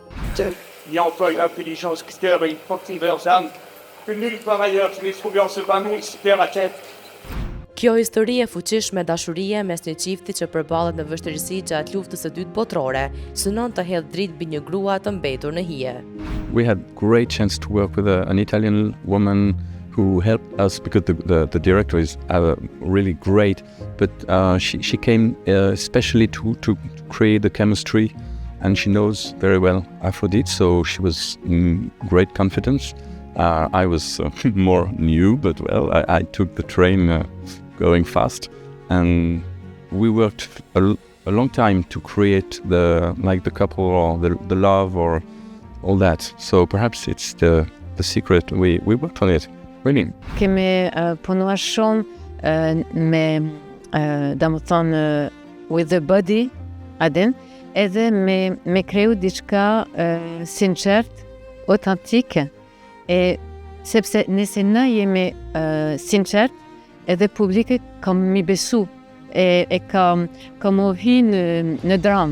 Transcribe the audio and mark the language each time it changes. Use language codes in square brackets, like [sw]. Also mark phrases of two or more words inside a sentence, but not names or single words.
[sq] Kjo histori e fuqishme dashurie mes një çifti që përballet në vështirësi gjatë luftës së dytë botërore, synon të hedhë dritë mbi një grua të mbetur në hije. [en] We had great chance to work with an Italian woman who helped us because the director is really great, but she came especially to create the chemistry, and she knows very well Aphrodite, so she was in great confidence. I was more new, but well, I took the train going fast, and we worked a long time to create the couple or the love or all that. So perhaps it's the secret. We worked on it, really. [sq] Kemi punuar shumë me [en] with the body, [sq] adin, edhe me kriju diçka sinqert, autentike. Sepse nëse na jemi sinqert, edhe publiku kam mi besu, kam u hi në dramë.